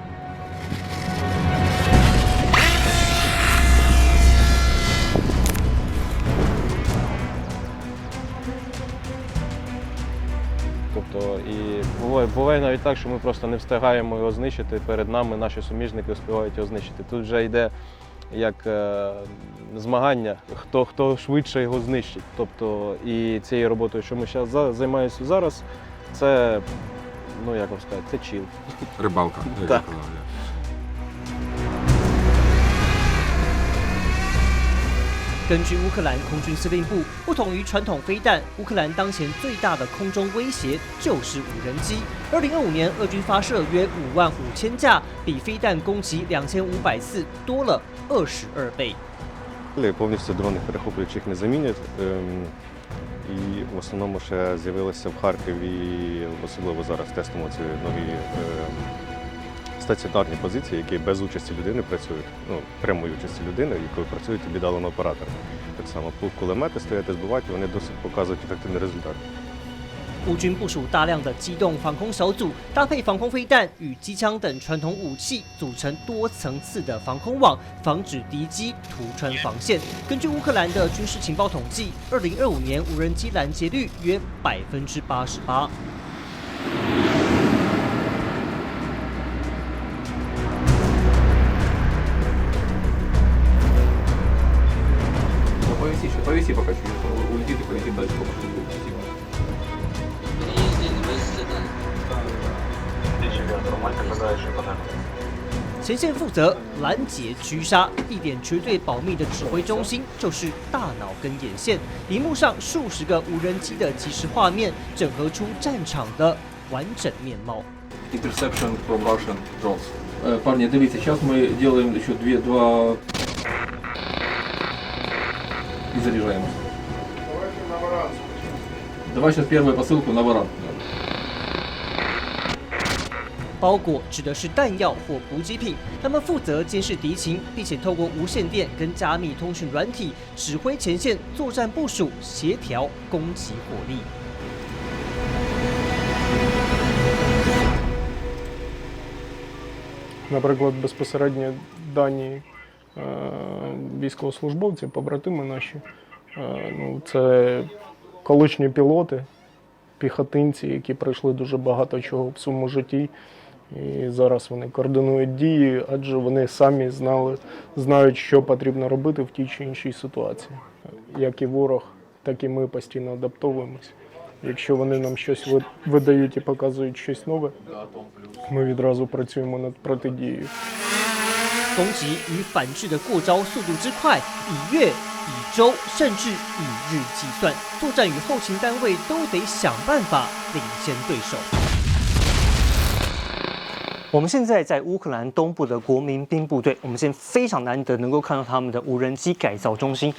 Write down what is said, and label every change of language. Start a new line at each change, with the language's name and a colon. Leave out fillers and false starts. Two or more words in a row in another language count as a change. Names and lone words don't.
Ukrainian: Тобто, і буває навіть так, що ми просто не встигаємо його знищити, перед нами наші суміжники встигають його знищити. Тут вже йде як змагання, хто швидше його знищить. Тобто, і цією роботою, що ми займаємося зараз, це, ну як вам сказати, це чіл. Рибалка, як Так. я казав.
Chinese: 根据乌克兰空军司令部，不同于传统飞弹，乌克兰当前最大的空中威胁就是无人机。2025年，俄军发射约55000架，比飞弹攻击2500次多了22倍。
Ukrainian: Повністю дрони перехоплюючих не замінять. І в основному ще з'явилися в Харкові, особливо зараз тестимо ці нові стаціонарні позиції, які без участі людини працюють, ну, прямої участі людини, якою працюють віддалено оператори. Так само кулемети стоять і збивати, вони досить показують ефективний результат.
Chinese: 乌军部署大量的机动防空小组，搭配防空飞弹与机枪等传统武器，组成多层次的防空网，防止敌机突穿防线。根据乌克兰的军事情报统计，2025年无人机拦截率约88%。
Russian: Повиси пока чуть-чуть, улетит и полетит дальше, пока что будет. Спасибо. Нормально, когда еще подать.
Chinese: 前线负责拦截狙杀，地点绝对保密的指挥中心就是大脑跟眼线。荧幕上数十个无人机的即时画面，整合出战场的完整面貌。
English: Interception from Russian drones.
Russian: Парни, дивіться, сейчас мы делаем еще два и заряжаем. Давай сейчас первую посылку на варан.
Chinese: 包裹指的是弹药或补给品，他们负责监视敌情，并且透过无线电跟加密通讯软体指挥前线作战部署，协调攻击火力。
Ukrainian: Наприклад, безпосередньо дані військовослужбовці, побратими наші, ну, це колишні пілоти, піхотинці, які пройшли дуже багато чого в своєму житті. І зараз вони координують дії, адже вони самі знають, що потрібно робити в тій чи іншій ситуації. Як і ворог, так і ми постійно адаптовуємося. Якщо вони нам щось видають і показують щось нове, ми відразу працюємо над протидією.
Chinese: 攻击与反制的过招速度之快，以月、以周甚至以日计算，作战与后勤单位都得想办法领先对手。我们现在在乌克兰东部的国民兵部队，我们现在非常难得能够看到他们的无人机改造中心。